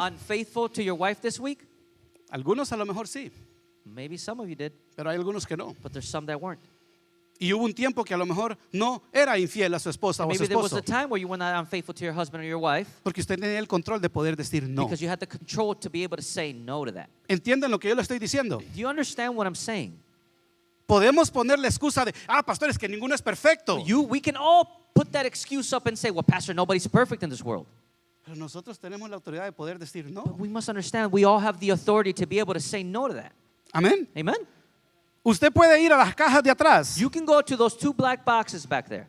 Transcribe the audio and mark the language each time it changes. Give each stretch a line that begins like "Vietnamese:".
English: unfaithful to your wife this week?
Spanish: Algunos a lo mejor sí,
English: Maybe some of you did,
Spanish: pero hay algunos que no.
English: but there's some that weren't.
Spanish: Y hubo un tiempo que a lo mejor no era infiel a su esposa o a su
English: Maybe there was
Spanish: esposo.
English: a time where you were not unfaithful to your husband or your wife
Spanish: Porque usted tenía el control de poder decir no.
English: because you had the control to be able to say no to that.
Spanish: ¿Entienden lo que yo le estoy diciendo?
English: Do you understand what I'm saying?
Spanish: Podemos poner la excusa de, pastor, es que ninguno es perfecto.
English: We can all put that excuse up and say, well, pastor, nobody's perfect in this world.
Spanish: Pero nosotros tenemos la autoridad de poder decir
English: But
Spanish: no.
English: we must understand we all have the authority to be able to say no to that.
Spanish: Amén.
English: Amen?
Spanish: Usted puede ir a las cajas de atrás
English: You can go to those two black boxes back there